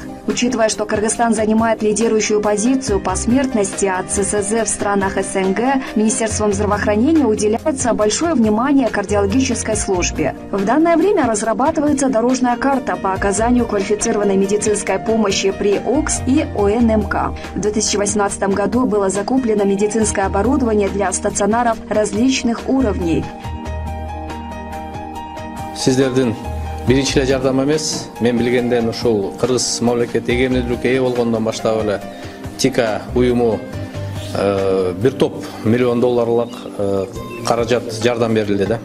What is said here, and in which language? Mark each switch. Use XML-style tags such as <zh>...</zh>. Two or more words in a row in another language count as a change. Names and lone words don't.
<ru>Учитывая, что Кыргызстан занимает лидирующую позицию по смертности от ЦСЗ в странах СНГ, Министерством здравоохранения уделяется большое внимание кардиологической службе. В данное время разрабатывается дорожная карта по оказанию квалифицированной медицинской помощи при ОКС и ОНМК. В 2018 году было закуплено медицинское оборудование для стационаров различных уровней.</ru> <ky>Биринчи эле жардам эмес, мен билгенден ушул Кыргыз мамлекети эгеминдүүлүккө ээ болгондон баштап эле ТИКа уюму $1 миллион каражат жардам берилди да.</ky>